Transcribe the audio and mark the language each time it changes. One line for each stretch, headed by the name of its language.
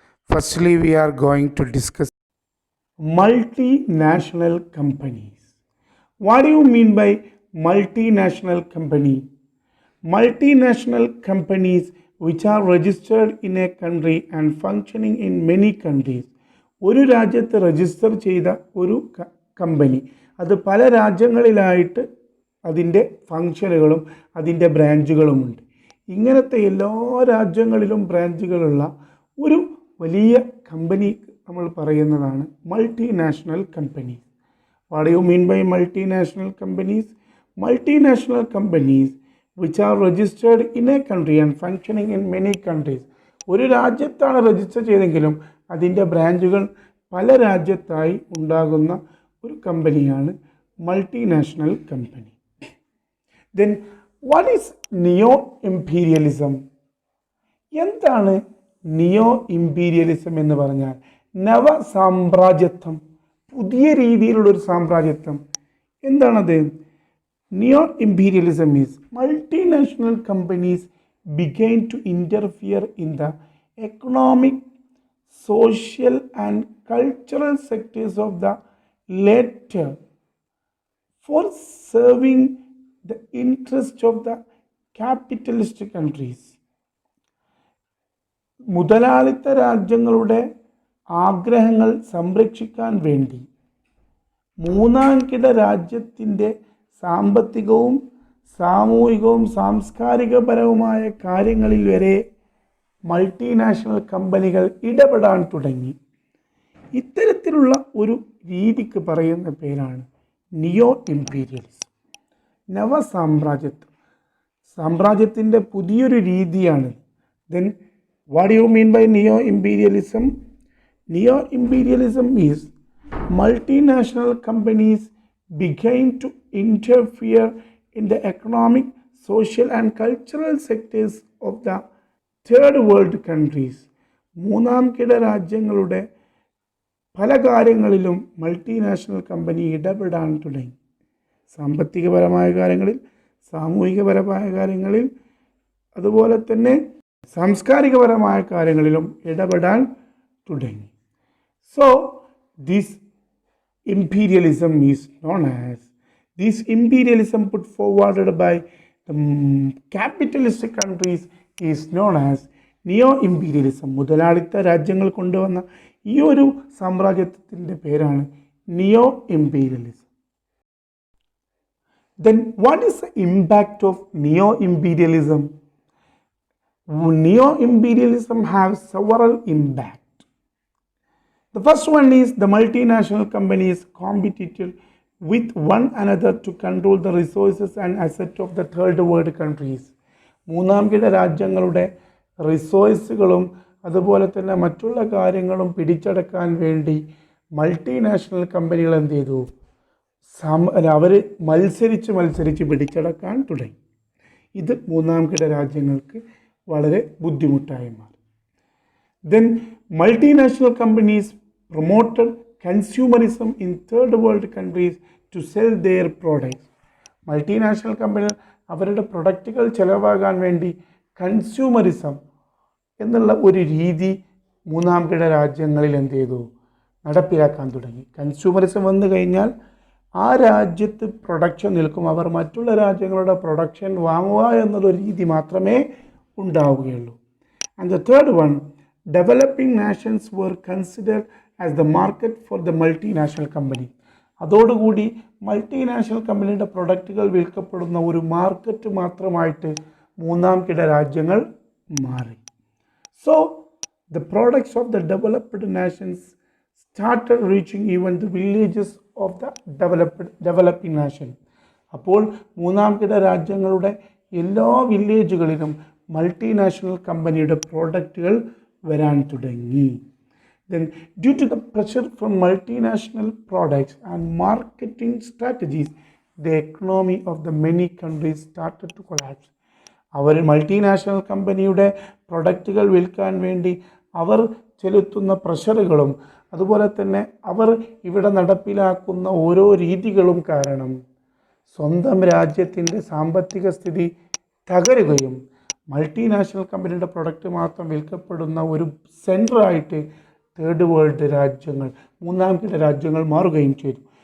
English: Firstly, we are going to discuss multinational companies. What do you mean by multinational company? Multinational companies which are registered in a country and functioning in many countries.
Malayalam: ഒരു രാജ്യത്ത് register ചെയ്ത ഒരു company അത് പല രാജ്യങ്ങളിലായിട്ട് അതിൻ്റെ ഫങ്ഷനുകളും അതിൻ്റെ ബ്രാഞ്ചുകളുമുണ്ട്. ഇങ്ങനത്തെ എല്ലാ രാജ്യങ്ങളിലും ബ്രാഞ്ചുകളുള്ള ഒരു വലിയ കമ്പനി നമ്മൾ പറയുന്നതാണ് multinational companies.
English: What do you mean by multinational companies? Multinational companies which are registered in a country and functioning in many countries.
Malayalam: ഒരു രാജ്യത്താണ് രജിസ്റ്റർ ചെയ്തെങ്കിലും അതിൻ്റെ ബ്രാഞ്ചുകൾ പല രാജ്യത്തായി ഉണ്ടാകുന്ന ഒരു കമ്പനിയാണ് multinational company.
English: Then what is Neo Imperialism?
Malayalam: എന്താണ് നിയോ ഇമ്പീരിയലിസം എന്ന് പറഞ്ഞാൽ? നവ സാമ്രാജ്യത്വം, പുതിയ രീതിയിലുള്ളൊരു സാമ്രാജ്യത്വം. എന്താണത്?
English: Neo Imperialism is multinational companies began to interfere in the economic, social and cultural sectors of the latter for serving the interests of the capitalist countries.
Malayalam: മുതലാളിത്ത രാജ്യങ്ങളുടെ ആഗ്രഹങ്ങൾ സംരക്ഷിക്കാൻ വേണ്ടി മൂന്നാംകിട രാജ്യത്തിൻ്റെ സാമ്പത്തികവും സാമൂഹികവും സാംസ്കാരികപരവുമായ കാര്യങ്ങളിൽ വരെ മൾട്ടിനാഷണൽ കമ്പനികൾ ഇടപെടാൻ തുടങ്ങി. ഇത്തരത്തിലുള്ള ഒരു രീതിക്ക് പറയുന്ന പേരാണ് നിയോ ഇമ്പീരിയലിസം. നവസാമ്രാജ്യത്വം, സാമ്രാജ്യത്തിൻ്റെ പുതിയൊരു രീതിയാണ്.
English: Then what do you mean by neo imperialism? Neo Imperialism is multinational companies began to interfere in the economic, social and cultural sectors of the third world countries.
Malayalam: മൂന്നാം കിട രാജ്യങ്ങളുടെ പല കാര്യങ്ങളിലും മൾട്ടിനാഷണൽ കമ്പനി ഇടപെടാൻ തുടങ്ങി. സാമ്പത്തികപരമായ കാര്യങ്ങളിൽ, സാമൂഹികപരമായ കാര്യങ്ങളിൽ, അതുപോലെ തന്നെ സാംസ്കാരികപരമായ കാര്യങ്ങളിലും ഇടപെടാൻ തുടങ്ങി.
English: So this imperialism is known as, this imperialism put forward by the capitalist countries is known as neo-imperialism.
Malayalam: മുതലാളിത്ത രാജ്യങ്ങൾ കൊണ്ടുവന്ന ഈ ഒരു സാമ്രാജ്യത്വത്തിൻ്റെ പേരാണ് നിയോ imperialism.
English: Then what is the impact of neo-imperialism? Neo-imperialism has several impacts. The first one is the multinational companies competed with one another to control the resources and assets of the third world countries.
Malayalam: മൂന്നാം കിട രാജ്യങ്ങളുടെ റിസോഴ്സുകളും അതുപോലെ തന്നെ മറ്റുള്ള കാര്യങ്ങളും പിടിച്ചടക്കാൻ വേണ്ടി multinational കമ്പനികൾ എന്ത് ചെയ്തു? അവർ മത്സരിച്ച് പിടിച്ചടക്കാൻ തുടങ്ങി. ഇത് മൂന്നാം കിട രാജ്യങ്ങൾക്ക് വളരെ ബുദ്ധിമുട്ടായി മാറി.
English: Then multinational companies promoted consumerism in third world countries to sell their products.
Malayalam: Multinational കമ്പനികൾ അവരുടെ പ്രൊഡക്റ്റുകൾ ചിലവാകാൻ വേണ്ടി കൺസ്യൂമറിസം എന്നുള്ള ഒരു രീതി മൂന്നാം കിട രാജ്യങ്ങളിൽ എന്ത് ചെയ്തു? നടപ്പിലാക്കാൻ തുടങ്ങി. കൺസ്യൂമറിസം വന്നു കഴിഞ്ഞാൽ ആ രാജ്യത്ത് പ്രൊഡക്ഷൻ നിൽക്കും, അവർ മറ്റുള്ള രാജ്യങ്ങളുടെ പ്രൊഡക്ഷൻ വാങ്ങുക എന്നുള്ള രീതി മാത്രമേ ഉണ്ടാവുകയുള്ളൂ.
English: And the third one, developing nations were considered as the market for the multinational company.
Malayalam: അതോടുകൂടി മൾട്ടിനാഷണൽ കമ്പനിയുടെ പ്രൊഡക്റ്റുകൾ വിൽക്കപ്പെടുന്ന ഒരു മാർക്കറ്റ് മാത്രമായിട്ട് മൂന്നാം കിട രാജ്യങ്ങൾ മാറി.
English: So the products of the developed nations started reaching even the villages of the developing nation.
Malayalam: അപ്പോൾ മൂന്നാം കിട രാജ്യങ്ങളുടെ എല്ലാ വില്ലേജുകളിലും മൾട്ടിനാഷണൽ കമ്പനിയുടെ പ്രോഡക്റ്റുകൾ വരാൻ തുടങ്ങി.
English: Then, due to the pressure from multinational products and marketing strategies, the economy of the many countries started to collapse.
Malayalam: Our multinational കമ്പനിയുടെ പ്രൊഡക്റ്റുകൾ വിൽക്കാൻ വേണ്ടി അവർ ചെലുത്തുന്ന പ്രഷറുകളും അതുപോലെ തന്നെ അവർ ഇവിടെ നടപ്പിലാക്കുന്ന ഓരോ രീതികളും കാരണം സ്വന്തം രാജ്യത്തിൻ്റെ സാമ്പത്തിക സ്ഥിതി തകരുകയും മൾട്ടിനാഷണൽ കമ്പനിയുടെ പ്രൊഡക്റ്റ് മാത്രം വിൽക്കപ്പെടുന്ന ഒരു സെൻറ്ററായിട്ട് തേർഡ് വേൾഡ് രാജ്യങ്ങൾ, മൂന്നാം കിട രാജ്യങ്ങൾ മാറുകയും ചെയ്തു.